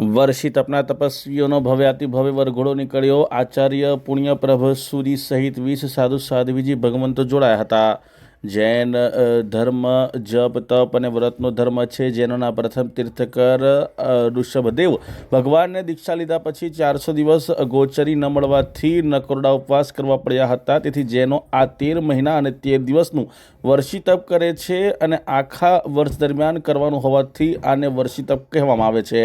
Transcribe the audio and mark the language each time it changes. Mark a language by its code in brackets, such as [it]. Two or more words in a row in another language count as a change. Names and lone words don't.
[gu] વર્ષિત અપના તપસ્વીઓ ભવ્યાતિ ભવ્ય વરઘોડો નીકળ્યો। આચાર્ય પુણ્યપ્રભ સૂરી સહિત 20 સાધુ સાધ્વીજી ભગવંતો જોડાયા હતા। જૈન ધર્મ જપ તપ અને વ્રતનો ધર્મ છે। જૈનોના પ્રથમ તીર્થકર ઋષભદેવ ભગવાનને દીક્ષા લીધા પછી 400 દિવસ ગોચરી ન મળવાથી નકોરડા ઉપવાસ કરવા પડ્યા હતા। તેથી જૈનો આ 13 મહિના અને 13 દિવસનું વર્ષી તપ કરે છે અને આખા વર્ષ દરમિયાન કરવાનું હોવાથી આને વર્ષી તપ કહેવામાં આવે છે।